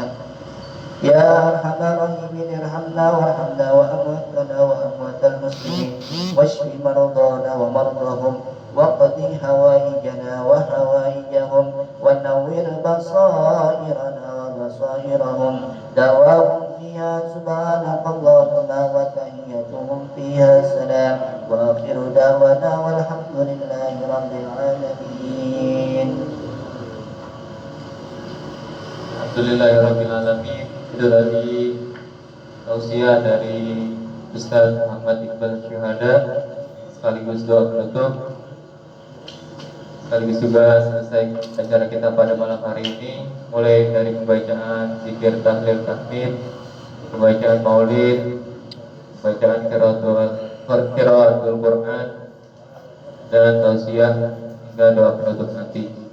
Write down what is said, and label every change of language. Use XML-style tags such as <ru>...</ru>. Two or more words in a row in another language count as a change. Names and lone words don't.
<ar>يا أرحم الراحمين ارحمنا وارحم أمواتنا وأموات المسلمين واشف مرضانا ومرضاهم واقض حوائجنا وحوائجهم ونور بصائرنا وبصائرهم دعواهم فيها سبحانك اللهم وتحيتهم فيها سلام وآخر دعوانا والحمد لله رب العالمين. الحمد لله رب العالمين.</ar> <id>Itu tadi tausiah dari Ustaz Muhammad Iqbal Syuhada sekaligus doa penutup, sekaligus juga selesai acara kita pada malam hari ini, mulai dari pembacaan zikir tahlil tahmid, pembacaan maulid, pembacaan</id> <ar>قراءة القرآن,</ar> <id>dan tausiah hingga doa penutup nanti.</id>